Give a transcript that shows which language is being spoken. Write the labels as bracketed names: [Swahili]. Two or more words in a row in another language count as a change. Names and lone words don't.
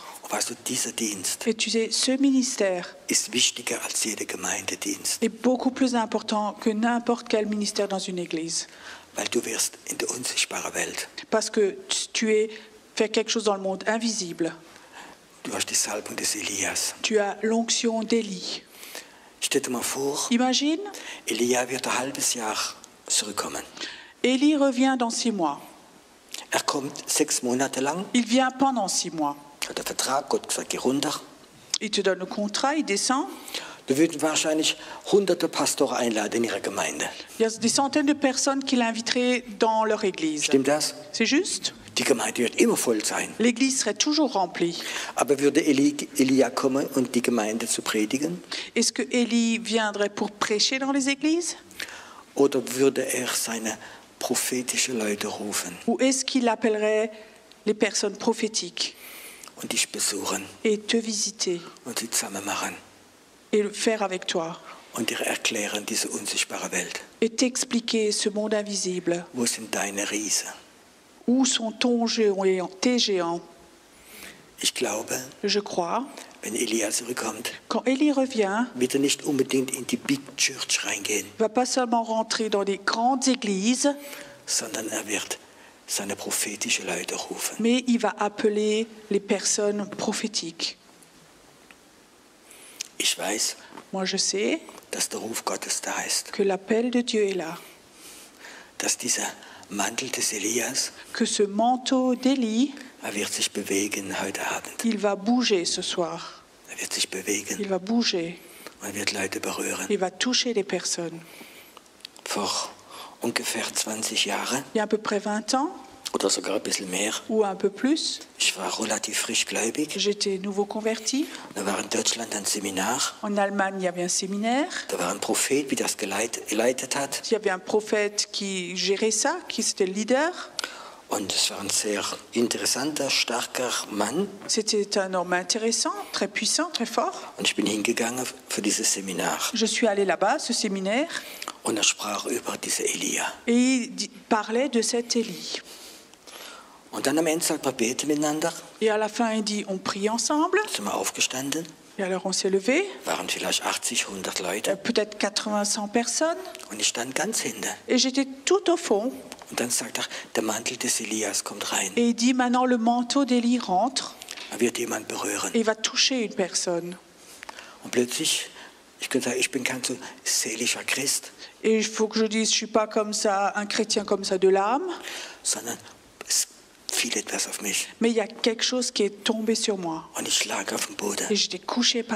[German] Und weißt du, dieser Dienst [French] Et tu sais, ce ministère [German] ist wichtiger als jeder Gemeindedienst. [French] est beaucoup plus important que n'importe quel ministère dans une église. [German] Weil du wirst in der unsichtbaren Welt, [French] Parce que fais quelque chose dans le monde invisible. [German] du hast die Salbung des Elias. [French] Tu as l'onction d'Élie. [German] Stell dir mal vor, [French] Imagine, [German] Elia wird ein halbes Jahr zurückkommen. [French] Élie revient dans 6 mois. [German] Er kommt 6 Monate lang, [French] Il vient pendant 6 mois. [German] hat einen Vertrag, Gott gesagt, geh runter. [French] Il te donne le contrat, il descend. [German] Da würden wahrscheinlich hunderte Pastoren einladen in ihrer Gemeinde. [French] Il y a des centaines de personnes qui l'inviteraient dans leur église. [German] Stimmt das? [French] C'est juste. [German] Die Gemeinde wird immer voll sein. [French] L'église serait toujours remplie. [German] Aber würde Elia kommen und die Gemeinde zu predigen? [French] Est-ce que Élie viendrait pour prêcher dans les églises? [German] Oder würde er seine prophetischen Leute rufen [French] Ou est-ce qu'il appellerait les personnes prophétiques [German] und dich besuchen [French] et te visiter [German] und sie zusammen machen [French] et le faire avec toi [German] und dir erklären, diese unsichtbare Welt? [French] et t'expliquer ce monde invisible? [German] Wo sind deine Riesen? [French] Où sont tes géants? [German] Ich glaube, [French] Je crois, [German] wenn Elia zurückkommt, [French] quand Élie revient, [German] wird er nicht unbedingt in die [English] Big Church [German] reingehen, [French] il ne va pas seulement rentrer dans des grandes églises, [German] sondern er wird seine prophetischen Leute rufen. [French] mais il va appeler les personnes prophétiques. [German] Ich weiß, [French] Moi, je sais [German] dass der Ruf Gottes da ist, [French] que l'appel de Dieu est là, [German] dass dieser Mantel des Elias, [French] que ce manteau d'Élie, [German] er wird sich bewegen heute Abend. [French] il va bouger ce soir. [German] Er wird sich bewegen [French] Il va bouger, [German] und er wird Leute berühren. [French] il va toucher les personnes. [German] Vor ungefähr 20 Jahren [French] Il y a à peu près 20 ans, [German] oder sogar ein bisschen mehr, [French] ou un peu plus, [German] ich war relativ frisch gläubig. [French] j'étais nouveau converti. [German] Da war in Deutschland ein Seminar. [French] En Allemagne, il y avait un séminaire. [German] Da war ein Prophet, wie das geleitet hat. [French] Il y avait un prophète qui gérait ça, qui était le leader. [German] Und es war ein sehr interessanter, starker Mann. [French] C'était un homme intéressant, très puissant, très fort. [German] Und ich bin hingegangen für dieses Seminar. [French] Je suis allée là-bas, ce séminaire, [German] Und er sprach über diese Elia. [French] et il parlait de cet Élie. [German] Und dann am Ende sagt wir beten miteinander. [French] Et à la fin, il dit, on prie ensemble. [German] Sind wir aufgestanden. [French] Et alors, on s'est levé, [German] Waren vielleicht 80, 100 Leute. [French] peut-être 80, 100 personnes. [German] Und ich stand ganz hinten. [French] Et j'étais tout au fond. [German] Und dann sagt er, der Mantel des Elias kommt rein. [French] Et il dit, maintenant, le manteau d'Élie rentre, [German] Er wird jemand berühren. [French] et il va toucher une personne. [German] Und plötzlich, ich könnte sagen, ich bin kein so seelischer Christ, [French] Et il faut que je dise, je ne suis pas comme ça, un chrétien comme ça de l'âme, [German] sondern es fiel etwas auf mich. [French] mais il y a quelque chose qui est tombé sur moi. [German] Und ich lag auf dem Boden. [French] Et j'étais couchée par